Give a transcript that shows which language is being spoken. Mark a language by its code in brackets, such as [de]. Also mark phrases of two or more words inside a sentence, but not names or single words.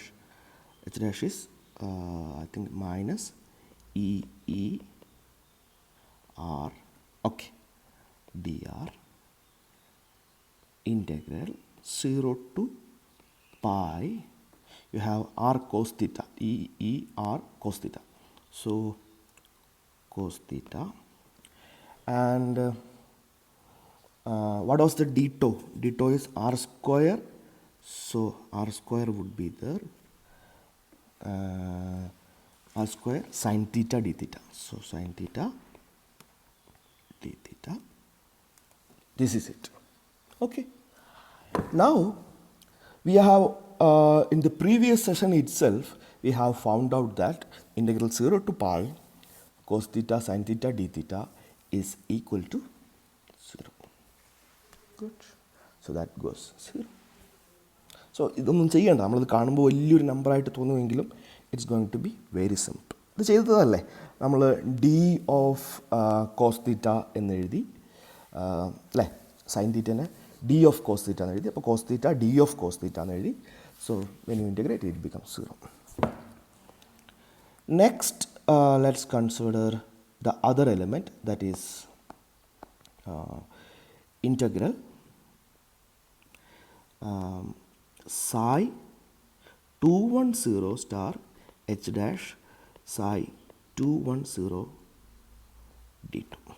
[en] H dash is I think minus e r, okay, dr integral 0 to pi. You have r cos theta, e r cos theta. So cos theta. And what was the d tau? D tau is r square. So r square would be there. R square sin theta d theta. So sin theta d theta. This is it. Okay. Now we have in the previous session itself we have found out that integral 0 to pi cos theta sin theta d theta is equal to 0. Good. So that goes 0. [ml] So ഇതൊന്നും ചെയ്യണ്ട, നമ്മളത് കാണുമ്പോൾ വലിയൊരു നമ്പറായിട്ട് തോന്നുമെങ്കിലും [en] it's going to be very simple. [ml] ഇത് ചെയ്തതല്ലേ, നമ്മൾ [en] d of cos theta [ml] എന്നെഴുതി അല്ലേ, സൈൻ തീറ്റനെ [en] d of cos theta [ml] എന്ന് എഴുതി. അപ്പോൾ [en] cos theta d of cos theta [ml] എന്ന് എഴുതി. [en] So when you integrate it becomes 0. Next let's consider the other element, that is integral psi 210 star h dash psi 210 d2.